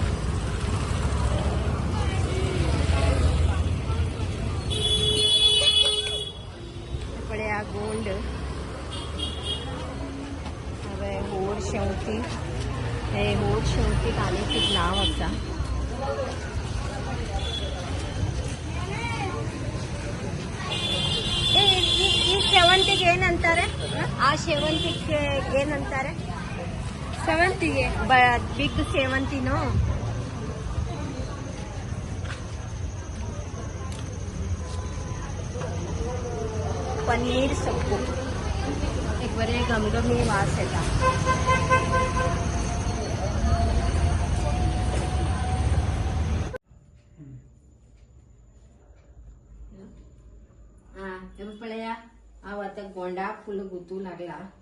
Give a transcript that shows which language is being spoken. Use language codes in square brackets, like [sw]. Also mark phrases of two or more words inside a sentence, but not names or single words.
[kok] पळया गोंड, हांवें होड शेवती, हे होड शेवतीक आनीक एक नांव आसा. [kn] ಈ ಸೇವಂತಿಗೆ ಏನಂತಾರೆ? ಆ ಸೇವಂತಿಗೆ ಏನಂತಾರೆ? ಸೇವಂತಿಗೆ ಬಿಗ್ ಸೇವಂತಿನೋ? [kok] पनीर सब्बू एक बरे गमगमी वास येता. पळया, हांव आतां गोंडा फुल गुतू लागला.